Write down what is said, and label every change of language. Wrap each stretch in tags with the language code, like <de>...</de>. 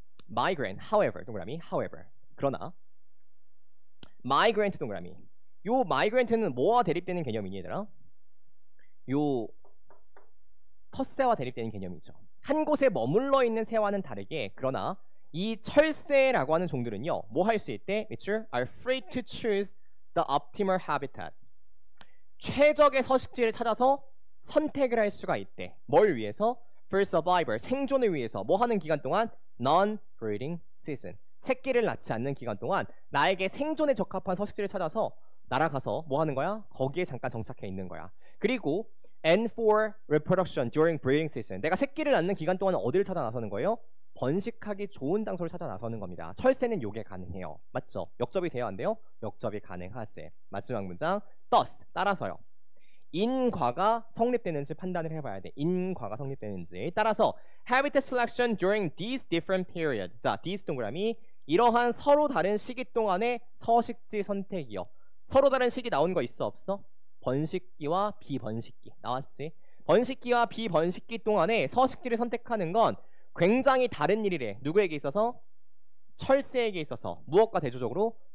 <en>Migrant, however,</en> <ko>동그라미,</ko> <en>however.</en> <ko>그러나 migrant 동그라미. 요 migrant는 뭐와 대립되는 개념이니 얘들아? 요 텃새와 대립되는 개념이죠. 한 곳에 머물러 있는 새와는 다르게 그러나 이 철새라고 하는 종들은요. 뭐 할 수 있대?</ko> <en>Mature are free to choose the optimal habitat.</en> <ko>최적의 서식지를 찾아서 선택을 할 수가 있대. 뭘 위해서?</ko> <en>For survival,</en> <ko>생존을 위해서. 뭐 하는 기간 동안?</ko> <en>Non-breeding season.</en> <ko>새끼를 낳지 않는 기간 동안 나에게 생존에 적합한 서식지를 찾아서 날아가서 뭐 하는 거야? 거기에 잠깐 정착해 있는 거야. 그리고</ko> <en>and for reproduction during breeding season.</en> <ko>내가 새끼를 낳는 기간 동안 어디를 찾아 나서는 거예요? 번식하기 좋은 장소를 찾아 나서는 겁니다. 철새는 요게 가능해요. 맞죠? 역접이 돼야 한대요? 역접이 가능하지. 마지막 문장. thus, 따라서요. 인과가 성립되는지 판단을 해봐야 돼. 인과가 성립되는지. 따라서</ko> <en>habitat selection during these different periods.</en> <ko>자, these 동그라미 이러한 서로 다른 시기 동안의 서식지 선택이요. 서로 다른 시기 나온 거 있어 없어? 번식기와 비번식기 나왔지. 번식기와 비번식기 동안에 서식지를 선택하는 건 굉장히 다른 일이래. 누구에게 있어서? 철새에게 있어서. 무엇과 대조적으로?</ko>